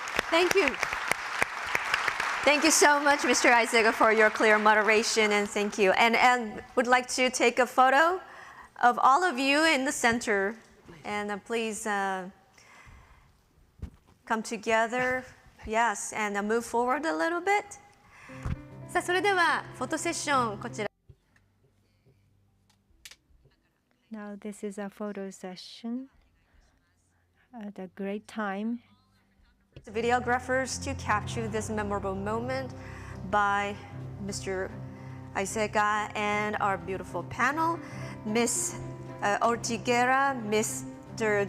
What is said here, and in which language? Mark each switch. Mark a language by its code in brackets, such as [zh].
[en] Thank you. Thank you so much, Mr. Aizaga, for your clear moderation, and thank you. And would like to take a photo of all of you in the center, and please come together, yes, and move forward a little bit. [ja] さあ、それではフォトセッションこちら。 [en] Now this is a photo session at a great time. Videographers to capture this memorable moment by Mr. Aizaga and our beautiful panel, Miss Ortiguera, Mr.